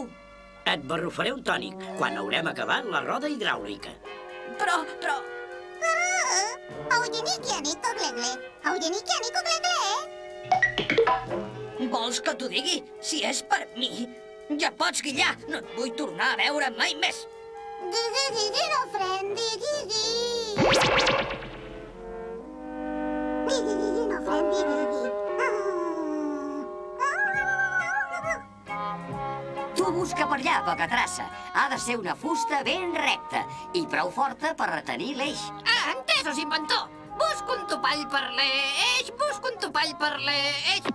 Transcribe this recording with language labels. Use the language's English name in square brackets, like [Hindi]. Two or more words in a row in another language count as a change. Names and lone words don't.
[Catalan] Et barrufaré un tònic quan haurem acabat la roda hidràulica. Però... Auyenikianiko, glegle. Auyenikianiko, glegle. Vols que t'ho digui? Si és per mi, ja pots guillar. No et vull tornar a veure mai més. Gigi, gigi, no frendi, gigi. Gigi, gigi, no frendi, gigi. Tu busca per allà, poca traça. Ha de ser una fusta ben recta i prou forta per retenir l'eix. Entesos, inventor. Busco un topall per l'eix, busco un topall per l'eix...